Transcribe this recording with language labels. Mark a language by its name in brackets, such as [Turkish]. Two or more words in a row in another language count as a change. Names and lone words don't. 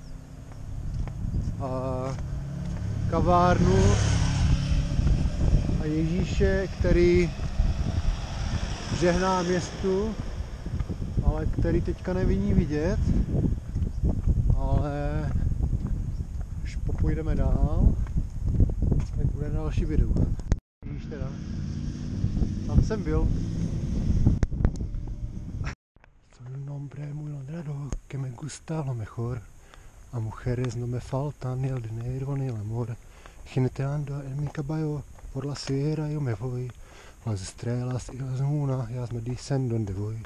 [Czech] kavárnu a Ježíše, který žehná městu, ale který teďka nevidí vidět, ale až popůjdeme dál, tak bude další video. Ježíš teda, tam jsem byl. [Spanish] Soy un hombre muy honrado que me gusta lo mejor, a mujeres no me faltan ni el dinero ni el amor, jineteando en mi caballo por la sierra yo me voy, las estrellas y las lunas ya me dicen dónde voy.